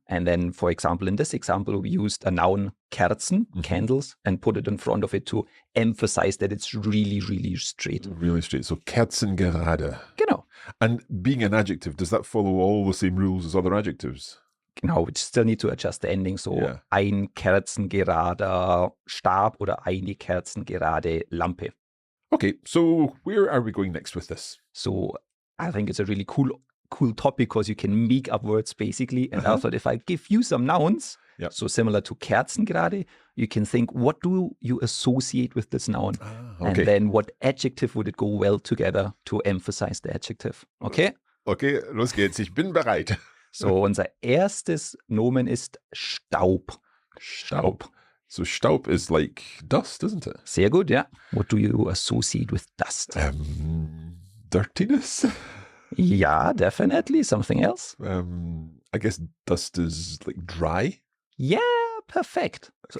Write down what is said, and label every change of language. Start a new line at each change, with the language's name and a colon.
English: And then, for example, in this example, we used a noun, Kerzen, candles, and put it in front of it to emphasize that it's really, really straight. Really straight. So kerzengerade.
German: Genau.
English: And being an adjective, does that follow all the same rules as other adjectives? Genau, we still need to adjust the ending. So Yeah.
German: ein kerzengerader Stab oder eine kerzengerade Lampe.
English: Okay, so where are we going next with this? So I think it's a really cool topic because you can make up words basically. And I thought if I give you some nouns, Yeah. so similar to kerzengerade, you can think, what do you associate with this noun? Okay. And then what adjective would it go well together to emphasize the adjective? Okay?
German: Okay, los geht's. Ich bin bereit. So unser erstes Nomen ist Staub. Staub.
English: So Staub is like dust, isn't it?
German: Sehr gut, ja.
English: What do you associate with dust? Dirtiness? Yeah, definitely. Something else? I guess dust is like dry. Yeah, perfect. So